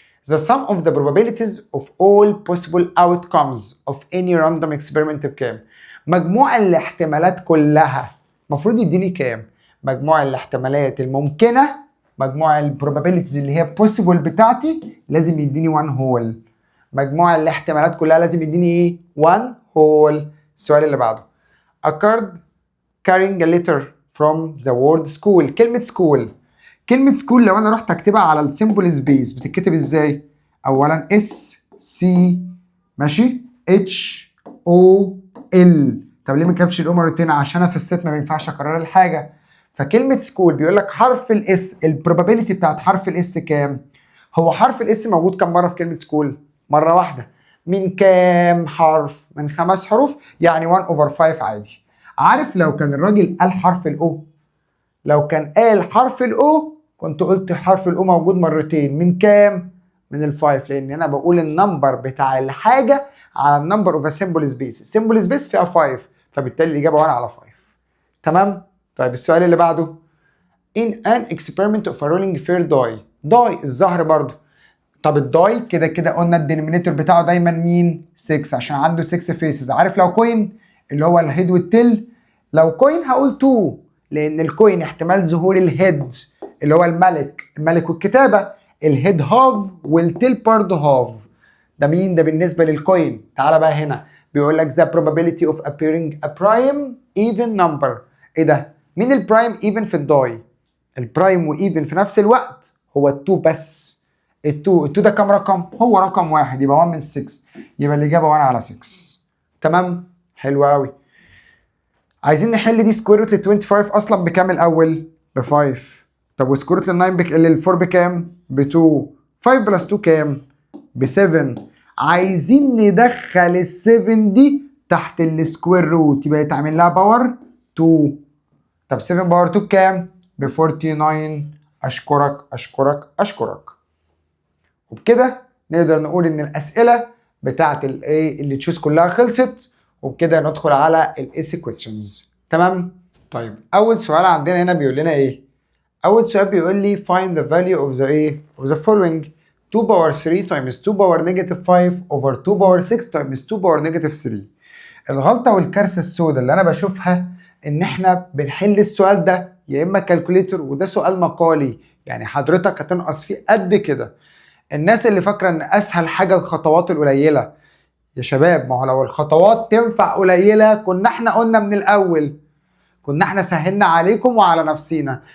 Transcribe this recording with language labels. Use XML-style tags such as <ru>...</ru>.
<en>The sum of the probabilities of all possible outcomes of any random experiment</en> <ar>بكام؟ مجموع الاحتمالات كلها المفروض يديني كام؟ مجموع الاحتمالات الممكنة، مجموع البروبابيلتيز اللي هي possible بتاعتي لازم يديني 1 whole. مجموع الاحتمالات كلها لازم يديني ايه؟ 1 whole. السؤال اللي بعده.</ar> <en>A card carrying a letter from the word school.</en> <ar>كلمة school، كلمة سكول لو انا رحت اكتبها على السيمبل سبيس بتتكتب ازاي؟ اولا اس سي ماشي اتش او ال. طب ليه ما كتبتش الاو مرتين؟ عشان انا في الست ما بينفعش اكرر الحاجة. فكلمة سكول بيقول لك حرف الاس، البروبابيلتي بتاعت حرف الاس كام؟ هو حرف الاس موجود كام مرة في كلمة سكول؟ مرة واحدة. من كام حرف؟ من 5 حروف، يعني 1/5 عادي. عارف لو كان الراجل قال حرف الاو، لو كان قال حرف الاو كنت قلت حرف الاو موجود مرتين. من كام؟ من الفايف، لان انا بقول النمبر بتاع الحاجه على النمبر اوف سيمبل سبيس، السيمبل سبيس فيها 5 فبالتالي الاجابه 1 على 5. تمام؟ طيب السؤال اللي بعده.</ar> <en>in an experiment of a rolling fair die</en> <ar>الزهر برضه. طب الداي كده كده قلنا الدينومينيتور بتاعه دايما مين؟ 6 عشان عنده 6 فيسز. عارف لو كوين اللي هو الهيد والتيل، لو كوين هقول 2 لان الكوين احتمال ظهور الهيد اللي هو الملك والكتابه، الهيد هاف والتيل برضه هاف. ده مين؟ ده بالنسبه للكوين. تعالى بقى هنا بيقول لك</ar> <en>the probability of appearing a prime even number.</en> <ar>ايه ده؟ مين البرايم ايفن في الداي؟ البرايم وايفن في نفس الوقت هو ال2 بس. ال2 ده كام رقم؟ هو رقم واحد، يبقى 1 من 6، يبقى الاجابه 1 على 6. تمام؟ حلو قوي. عايزين نحل دي سكوير روت ل 25 اصلا بكام الاول؟ ب 5. طب وسكوير روت لل 4 بكام؟ ب 2. 5 بلس 2 كام؟ ب 7. عايزين ندخل ال 7 دي تحت السكوير روت يبقى يتعمل لها باور 2. طب 7 باور 2 بكام؟ ب 49. اشكرك اشكرك اشكرك. وبكده نقدر نقول ان الاسئله بتاعت الايه اللي تشوز كلها خلصت، وبكده ندخل على الايسي كويستشنز. تمام؟ طيب اول سؤال عندنا هنا بيقول لنا ايه؟ اول سؤال بيقول لي</ar> <en>find the value of the ايه of the following 2 power 3 times 2 power negative 5 over 2 power 6 times 2 power negative 3.</en> <ar>الغلطه والكارثه السوداء اللي انا بشوفها ان احنا بنحل السؤال ده يا اما كالكوليتر، وده سؤال مقالي يعني حضرتك هتنقص فيه قد كده. الناس اللي فاكره ان اسهل حاجه الخطوات القليله، يا شباب ما هو لو الخطوات تنفع قليله كنا احنا قلنا من الاول، كنا احنا سهلنا عليكم وعلى نفسينا.</ar>